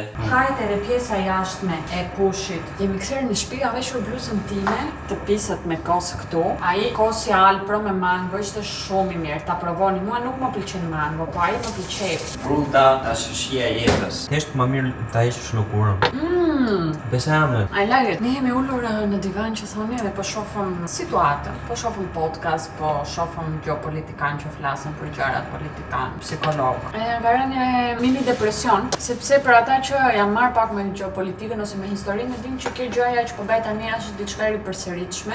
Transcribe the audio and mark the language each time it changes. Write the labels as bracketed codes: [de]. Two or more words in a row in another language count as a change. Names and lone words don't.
[sq] Hajt edhe pjesa jashtme e pushit. Jemi kthyer në shtëpi, ka veshur bluzën time, të pisat me kos këtu. Ai kosi alpro me mango ishte shumë i mirë. Ta provoni, mua nuk më pëlqen mango, po ai më pëlqej. Fruta është shija e jetës. Thjesht më mirë ta heqësh lëkurën. Besame. [en] I like it. [sq] Ne jemi ulur në divan që thoni dhe po shohim situatën, po shohim podcast, po shohim geopolitikan që flasin për gjërat politikan, psikolog. Ka rënë një mini depresion, sepse për ata që janë marrë pak me geopolitikën ose me historinë, e dinë që kjo gjëja që po bëhet tani është diçka e ripërsëritshme.